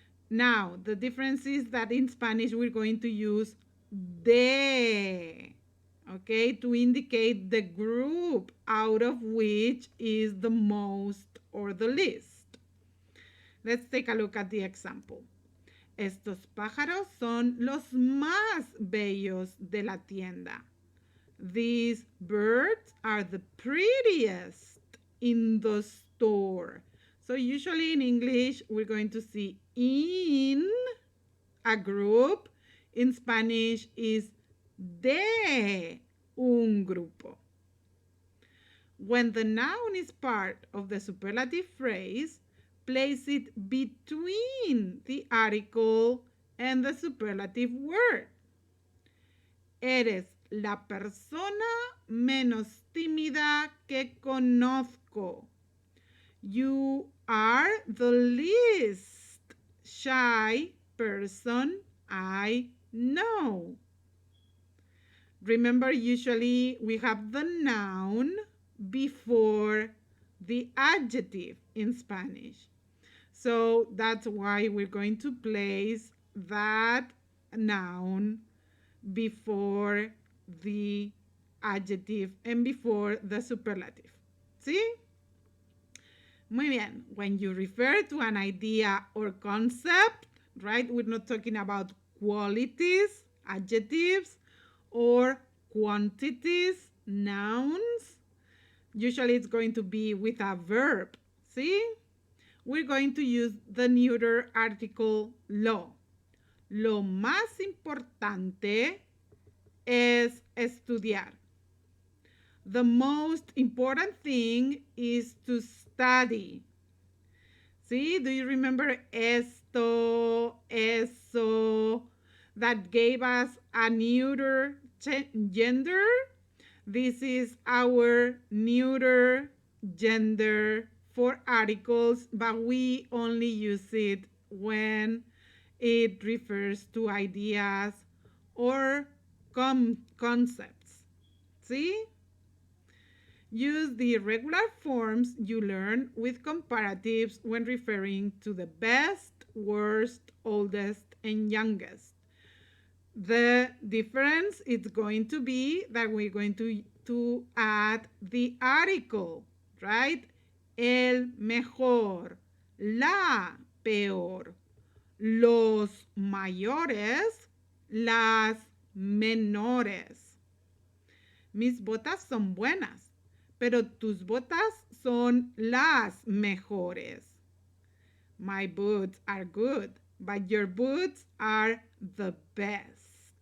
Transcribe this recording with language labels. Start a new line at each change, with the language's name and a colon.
English: Now, the difference is that in Spanish we're going to use de, okay, to indicate the group out of which is the most or the least. Let's take a look at the example.
Spanish: Estos pájaros son los más bellos de la tienda.
English: These birds are the prettiest in the store. So usually in English, we're going to see in a group. In Spanish is
Spanish: de un grupo.
English: When the noun is part of the superlative phrase, place it between the article and the superlative word.
Spanish: Eres la persona menos tímida que conozco.
English: You are the least shy person I know. Remember, usually we have the noun before the adjective in Spanish. So that's why we're going to place that noun before the adjective and before the superlative. See?
Spanish: Muy bien.
English: When you refer to an idea or concept, right, we're not talking about qualities, adjectives, or quantities, nouns. Usually it's going to be with a verb. See? We're going to use the neuter article lo.
Spanish: Lo más importante es estudiar.
English: The most important thing is to study. See, do you remember esto, eso, that gave us a neuter gender? This is our neuter gender for articles, but we only use it when it refers to ideas or concepts. See? Use the regular forms you learn with comparatives when referring to the best, worst, oldest, and youngest. The difference is going to be that we're going to add the article, right?
Spanish: El mejor, la peor, los mayores, las menores. Mis botas son buenas, pero tus botas son las mejores.
English: My boots are good, but your boots are the best.